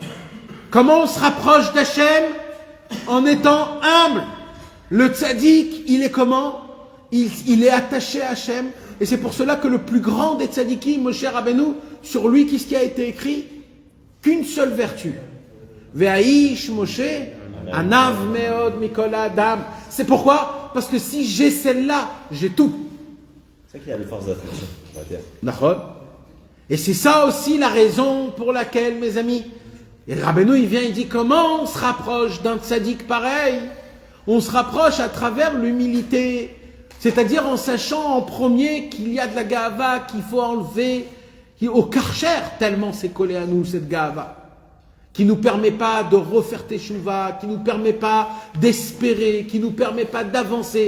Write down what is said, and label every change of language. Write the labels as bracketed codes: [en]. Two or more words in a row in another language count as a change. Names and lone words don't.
[fr] Comment on se rapproche d'Hachem? En étant humble. Le tzaddik, il est comment? Il est attaché à Hachem. Et c'est pour cela que le plus grand des tzaddikim, Moshe Rabbeinu, sur lui, qu'est-ce qui a été écrit? Qu'une seule vertu. [he] והאיש משה ענו מאד מכל אדם. [fr] C'est pourquoi? Parce que si j'ai celle-là, j'ai tout. C'est ça qu'il y a des forces d'attraction sur la terre. D'accord? Et c'est ça aussi la raison pour laquelle, mes amis, et Rabbeinu, il vient, il dit, comment on se rapproche d'un tzaddik pareil? On se rapproche à travers l'humilité, c'est-à-dire en sachant en premier qu'il y a de la gava qu'il faut enlever au karcher, tellement c'est collé à nous cette gava, qui nous permet pas de refaire teshuva, qui nous permet pas d'espérer, qui nous permet pas d'avancer.